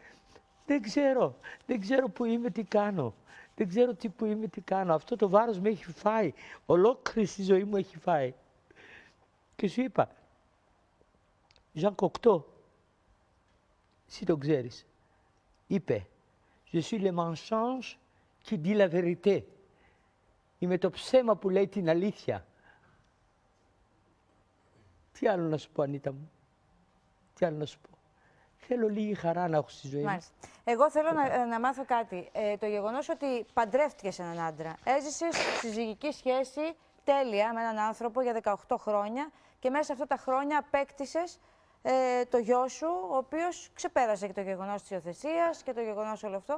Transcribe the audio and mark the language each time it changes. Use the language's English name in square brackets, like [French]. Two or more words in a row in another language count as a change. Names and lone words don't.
[Greek] Δεν ξέρω. Δεν ξέρω που είμαι, τι κάνω. Δεν ξέρω που είμαι, τι κάνω. Αυτό το βάρος με έχει φάει. Ολόκληρη τη ζωή μου έχει φάει. Και σου είπα, Ζαν Κοκτό, εσύ το ξέρεις, είπε, [French] je suis le mensonge qui dit la vérité. [Greek] Είμαι το ψέμα που λέει την αλήθεια. Τι άλλο να σου πω, Ανίτα μου. Τι άλλο να σου πω. Θέλω λίγη χαρά να έχω στη ζωή μου. Εγώ θέλω να μάθω κάτι. Το γεγονός ότι παντρεύτηκες έναν άντρα. Έζησες συζυγική σχέση τέλεια με έναν άνθρωπο για 18 χρόνια και μέσα σε αυτά τα χρόνια απέκτησες το γιο σου, ο οποίος ξεπέρασε και το γεγονός της υιοθεσίας και το γεγονός όλο αυτό.